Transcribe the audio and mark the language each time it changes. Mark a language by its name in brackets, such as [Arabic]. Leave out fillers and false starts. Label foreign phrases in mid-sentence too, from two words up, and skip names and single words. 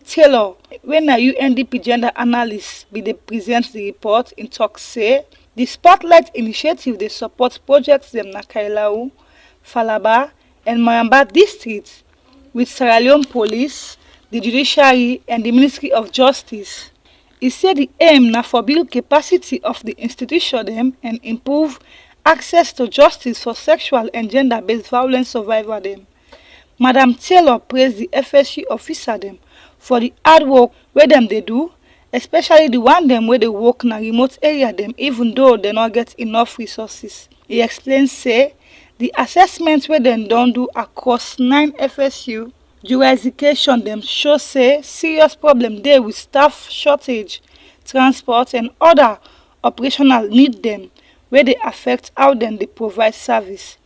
[Krio] Taylor, when a UNDP gender analyst be they present the report in talk say, the Spotlight Initiative they support projects them na Kailau, Falaba, and Mayamba districts with Sierra Leone Police, the Judiciary, and the Ministry of Justice. He said the aim na for build capacity of the institution dem and improve access to justice for sexual and gender-based violence survivor dem. Madam Taylor praised the FSU officer dem for the hard work wey dem dey do, especially the one dem wey dey work na remote area dem even though dem no get enough resources. He explained say the assessment wey dem don do across 9 FSU jurisdiction dem show say serious problem dey with staff shortage, transport and other operational need dem wey dey affect how dem dey provide service.